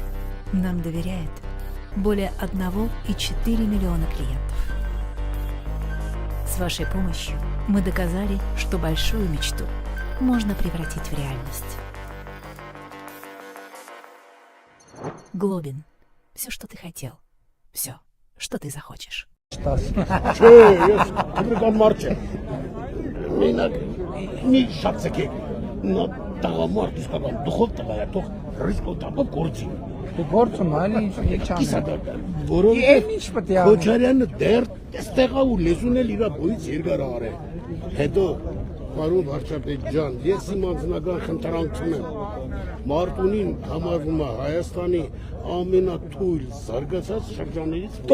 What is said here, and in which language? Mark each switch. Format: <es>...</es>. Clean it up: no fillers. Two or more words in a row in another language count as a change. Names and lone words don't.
<ru>Нам доверяет более 1,4 миллиона клиентов. С вашей помощью мы доказали, что большую мечту можно превратить в реальность. Глобин. Все, что ты хотел. Все, что ты захочешь.</ru> <hy>Գործում այլ ինչ չանեմ։ Քոչարյանը դեռ այստեղ է ու լեզուն էլ իր բույց երկար արել։ Հետո պարոն վարչապետ ջան, ես իմ անձնական խնդրանքն եմ։ Մարտունին համարվում է Հայաստանի ամենաթույլ զարգացած շրջաններից։</hy>